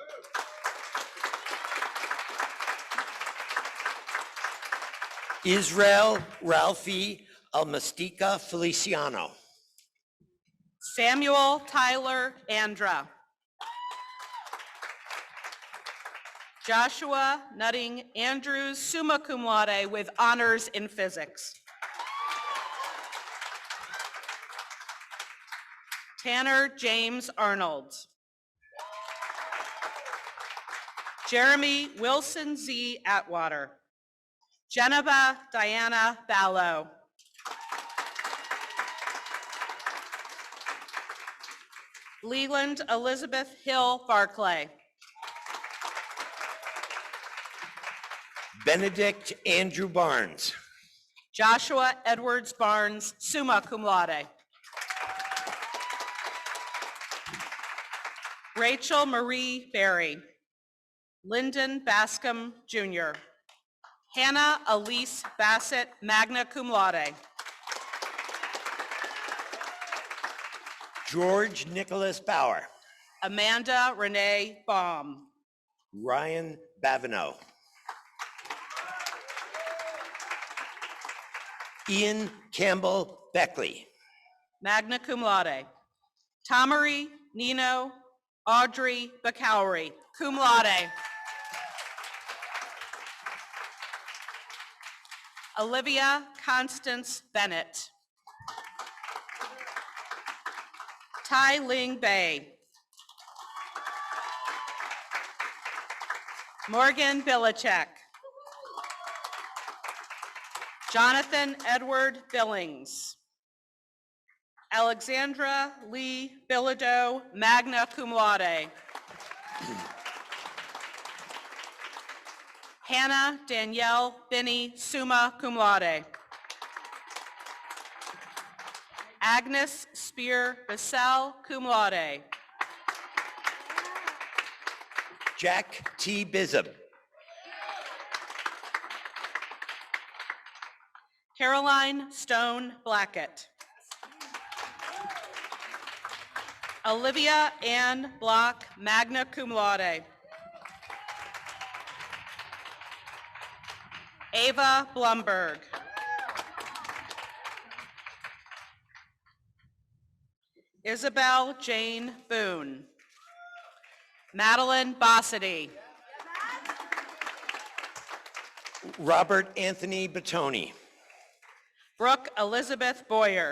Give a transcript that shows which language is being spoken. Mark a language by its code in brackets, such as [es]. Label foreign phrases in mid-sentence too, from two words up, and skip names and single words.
[en] Israel Ralphie Almastica Feliciano. Samuel Tyler Andra. Joshua Nutting Andrews, [la] summa cum laude [en] with honors in physics. Tanner James Arnold. Jeremy Wilson Z. Atwater. Geneva Diana Ballo. Leland Elizabeth Hill Barclay. Benedict Andrew Barnes. Joshua Edwards Barnes, [la] summa cum laude. [en] Rachel Marie Berry. Lyndon Bascom Jr. Hannah Elise Bassett, [la] magna cum laude. [en] George Nicholas Bauer. Amanda Renee Baum. Ryan Babineau. Ian Campbell Beckley. [la] Magna cum laude. [en] Tamari Nino Audrey Bacowry, [la] cum laude. [en] Olivia Constance Bennett. Tai Ling Bay. Morgan Billichek. Jonathan Edward Billings. Alexandra Lee Bilodeau, [la] magna cum laude. [en] Hannah Danielle Binney, [la] summa cum laude. [en] Agnes Spear Bissell, [la] cum laude. [en] Jack T. Bizub. Caroline Stone Blackett. Olivia Ann Block, [la] magna cum laude. [en] Ava Blumberg. Isabel Jane Boone. Madeline Bossity. Robert Anthony Batoni. Brooke Elizabeth Boyer.